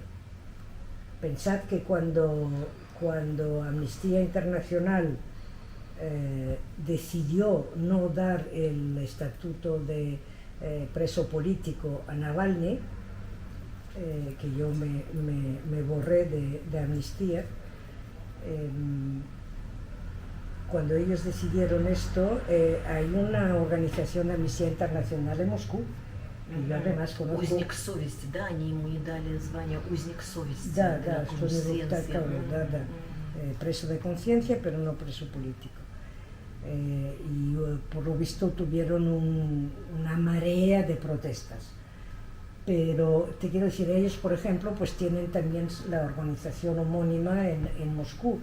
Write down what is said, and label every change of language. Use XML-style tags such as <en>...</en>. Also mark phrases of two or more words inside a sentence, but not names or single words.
<es>Pensad que cuando Amnistía Internacional decidió no dar el estatuto de preso político a Navalny, que yo me borré de Amnistía. Cuando ellos decidieron esto, hay una organización de Amnistía Internacional en Moscú, y yo además conozco...</es> <ru>Узник совести, да, они ему и дали звание узник совести. Да,</ru> <es>preso de conciencia, pero no preso político. Y por lo visto tuvieron una marea de protestas. Pero te quiero decir, ellos, por ejemplo, pues tienen también la organización homónima en Moscú.</es>